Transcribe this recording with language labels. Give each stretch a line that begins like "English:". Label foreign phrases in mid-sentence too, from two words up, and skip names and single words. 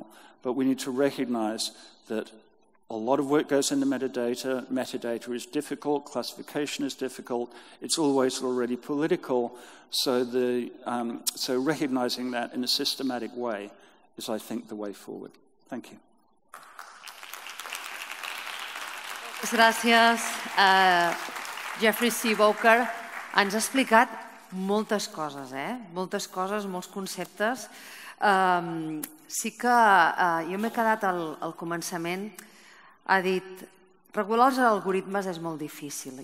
English: But we need to recognize that a lot of work goes into metadata. Metadata is difficult. Classification is difficult. It's always already political. So recognizing that in a systematic way is, I think, the way forward. Thank you.
Catalan: Gràcies. Geoffrey C. Bowker ens ha explicat moltes coses, moltes coses, molts conceptes. Sí que jo m'he quedat al començament, ha dit, regular els algoritmes és molt difícil.